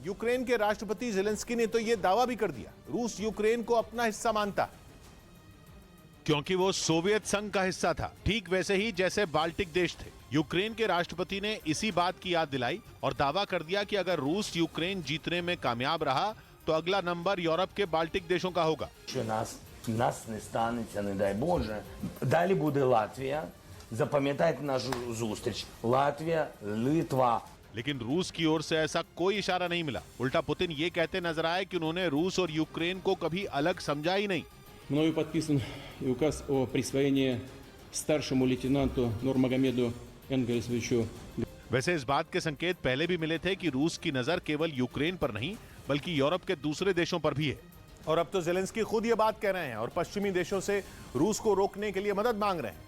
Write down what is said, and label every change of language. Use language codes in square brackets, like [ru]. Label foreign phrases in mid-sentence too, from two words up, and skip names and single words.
[hi] यूक्रेन के राष्ट्रपति ज़ेलेंस्की ने तो यह दावा भी कर दिया, रूस यूक्रेन को अपना हिस्सा मानता है, क्योंकि वो सोवियत संघ का हिस्सा था, ठीक वैसे ही जैसे बाल्टिक देश थे। यूक्रेन के राष्ट्रपति ने इसी बात की याद दिलाई और दावा कर दिया कि अगर रूस यूक्रेन जीतने में कामयाब रहा तो अगला नंबर यूरोप के बाल्टिक देशों का होगा। [uk] Нас не станеться, не дай Боже. Далі буде Латвія. Запам'ятайте нашу зустріч. Латвія, Литва. [hi] लेकिन रूस की ओर से ऐसा कोई इशारा नहीं मिला। उल्टा पुतिन ये कहते नजर आए कि उन्होंने रूस और यूक्रेन को कभी अलग समझा ही नहीं। [ru] Мною подписан и указ о присвоении старшему лейтенанту Нурмагомеду Энгельсовичу. [hi] वैसे इस बात के संकेत पहले भी मिले थे कि रूस की नजर केवल यूक्रेन पर नहीं बल्कि यूरोप के दूसरे देशों पर भी है। और अब तो ज़ेलेंस्की खुद ये बात कह रहे हैं और पश्चिमी देशों से रूस को रोकने के लिए मदद मांग रहे हैं।